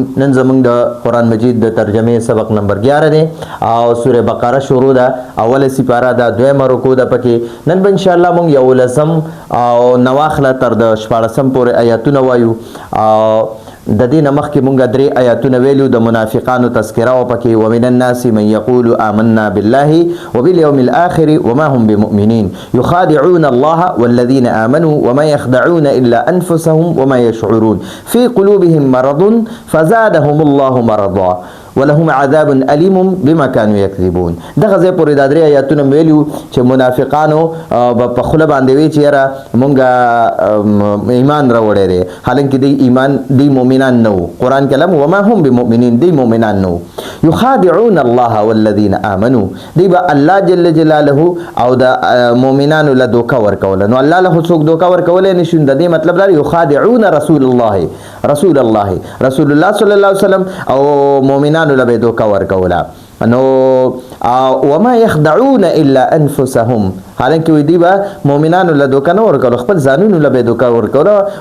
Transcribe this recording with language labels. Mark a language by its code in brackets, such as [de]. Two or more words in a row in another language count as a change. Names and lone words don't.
[ps] نن زمونږ د قرآن مجید د ترجمه سبق نمبر 11 دی او سوره بقره شروع ده. اوله سپاره ده، دویمه رکوع ده پکې. نن به [ar] ان شاء الله [ps] مونږ یو لسم او نواخله تر د 14 پورې آیاتونه وایو او د دې نمخ کې مونږ درې آیاتونه ویلو د منافقانو تذکره او پکې [ar] ومن الناس من يقول آمنا بالله وباليوم الآخر وما هم بمؤمنين يخادعون الله والذين آمنوا وما يخدعون إلا أنفسهم وما يشعرون في قلوبهم مرض فزادهم الله مرضا ولهم عذاب أليم بما كانوا يكذبون. [ps] دغه ځای پورې د درې آیاتونه ویلو چې منافقانو په خوله باندې وی چې یاره مونږ ایمان راوړی دی، حالانکه دی ایمان دی مؤمنان نه وو. قرآن کلام [ar] وما هم بمؤمنین [ps] دی مؤمنان نه وو. [ar] يخادعون الله والذين آمنوا [ps] دی به الله [ar] جل جلاله [ps] او د مؤمنانو له دوکه ورکوله. نو الله له څوک دوکه ورکولی نشي. د دې مطلب دا [ar] يخادعون رسول الله صلی الله علیه وسلم [ps] او مؤمنانو له دوکه ورکوله. نو [ar] وما يخدعون الا انفسهم، [ps] حالانکه وی دی به مؤمنانو له دوکه نه ورکوله، خپل ځانونو له دوکه ورکوله.